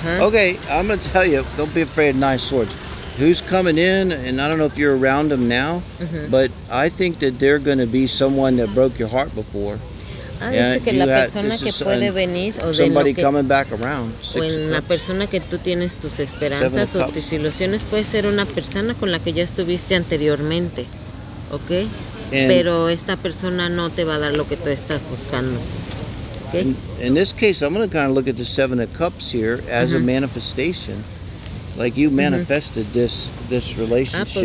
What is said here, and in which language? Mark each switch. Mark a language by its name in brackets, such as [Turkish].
[English] Okay, I'm going to tell you, don't be afraid of 9 swords. Who's coming in, and I don't know if you're around them now, but I think that they're going to be someone that broke your heart before. [Spanish] Dice que la persona que puede venir o de lo que, [English] coming back around. [Spanish] o en la persona que tú tienes tus esperanzas o tus ilusiones puede ser una persona con la que ya estuviste anteriormente, ¿ok? Pero esta persona no te va a dar lo que tú estás buscando. [English] Okay. In this case, I'm going to kind of look at the 7 of Cups here as a manifestation. Like you manifested this relationship.